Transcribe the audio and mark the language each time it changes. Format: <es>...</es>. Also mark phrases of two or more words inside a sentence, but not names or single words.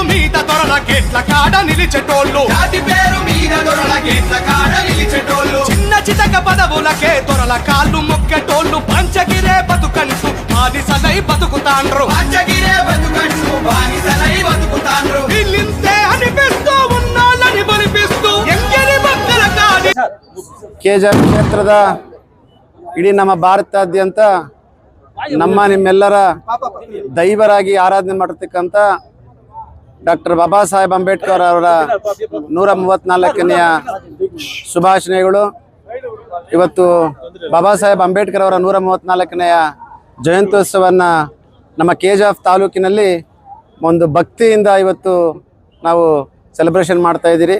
<te>మీద దొరల గేట్ల కాడ నిలిచెటోళ్ళు జాతి పేరు మీద దొరల గేట్ల కాడ నిలిచెటోళ్ళు చిన్న చితక పదవులకే దొరల కాళ్ళు మొక్కెటోళ్ళు పంచగిరే బతుకంటూ బానిసలై బతుకుతాండ్రు పంచగిరే బతుకంటూ బానిసలై బతుకుతాండ్రు వీళ్ళింతే అనిపిస్తూ ఉన్నాళ్ళని బలిపిస్తూ ఎంగిరి మక్కల కాడి</te> <kn>KJF ಕ್ಷೇತ್ರದ ಇಡೀ ನಮ್ಮ ಭಾರತಾದ್ಯಂತ ನಮ್ಮ ನಿಮ್ಮೆಲ್ಲರ ದೈವರಾಗಿ ಆರಾಧನೆ ಮಾಡಿರ್ತಕ್ಕಂಥ ಡಾಕ್ಟರ್ ಬಾಬಾ ಸಾಹೇಬ್ ಅಂಬೇಡ್ಕರ್ ಅವರ 134ನೆಯ ಶುಭಾಶಯಗಳು. ಇವತ್ತು ಬಾಬಾ ಸಾಹೇಬ್ ಅಂಬೇಡ್ಕರ್ ಅವರ 134ನೆಯ ಜಯಂತ್ಯೋತ್ಸವವನ್ನು ನಮ್ಮ KJF ತಾಲೂಕಿನಲ್ಲಿ ಒಂದು ಭಕ್ತಿಯಿಂದ ಇವತ್ತು ನಾವು ಸೆಲೆಬ್ರೇಷನ್ ಮಾಡ್ತಾ ಇದ್ದೀರಿ.</kn>